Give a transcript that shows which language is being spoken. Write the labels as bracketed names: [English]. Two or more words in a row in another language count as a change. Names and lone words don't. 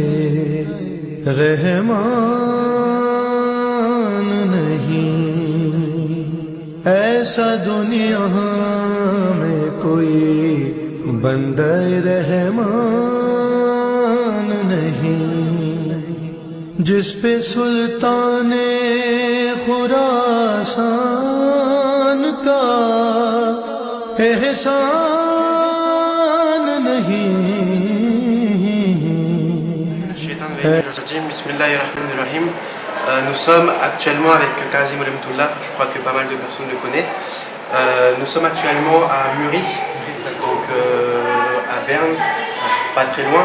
[Urdu] رحمان نہیں، ایسا دنیا میں کوئی بندے رحمان نہیں، جس پہ سلطانِ خراسان کا احسان نہیں. [Arabic] Bismillahirrahmanirrahim. [French] Nous sommes actuellement avec Kazim Remtoullah, je crois que pas mal de personnes le connaissent. Nous sommes actuellement à Muri, donc à Berne, pas très loin.